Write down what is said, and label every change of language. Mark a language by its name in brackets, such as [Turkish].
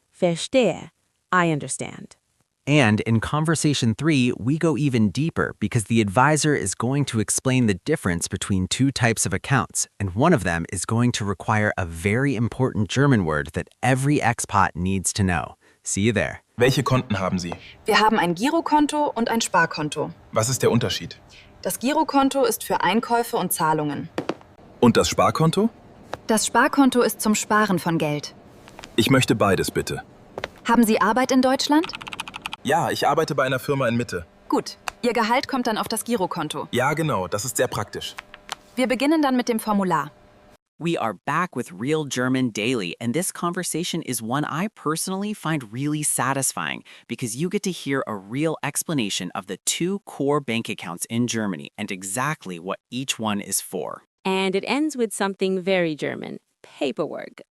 [English] Verstehe, I understand. And in Conversation 3, we go even deeper because the advisor is going to explain the difference between two types of accounts, and one of them is going to require a very important German word that every expat needs to know. See you there. [German] Welche Konten haben Sie? Wir haben ein Girokonto und ein Sparkonto. Was ist der Unterschied? Das Girokonto ist für Einkäufe und Zahlungen. Und das Sparkonto? Das Sparkonto ist zum Sparen von Geld. Ich möchte beides, bitte. Haben Sie Arbeit in Deutschland? Ja, ich arbeite bei einer Firma in Mitte. Gut. Ihr Gehalt kommt dann auf das Girokonto. Ja, genau, das ist sehr praktisch. Wir beginnen dann mit dem Formular. [English] We are back with Real German Daily, and this conversation is one I personally find really satisfying because you get to hear a real explanation of the two core bank accounts in Germany and exactly what each one is for. And it ends with something very German, paperwork.